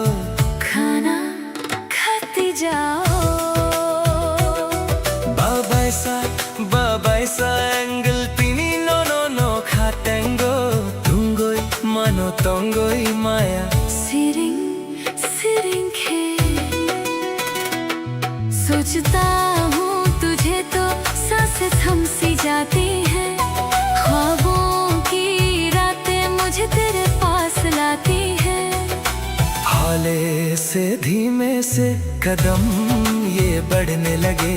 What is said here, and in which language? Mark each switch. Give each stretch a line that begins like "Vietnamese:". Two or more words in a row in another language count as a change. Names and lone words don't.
Hindi: खाना खाती जाओ।
Kok Borok: babay sa angle pini no khatengo, tungoy mano tongoy maya. सिरिंग सिरिंग खे
Hindi: सोचता हूँ तुझे तो सांसें थम सी जाती है, ख्वाबों की रातें मुझे तेरे पास लाती है। हौले से धीमे से कदम ये बढ़ने लगे,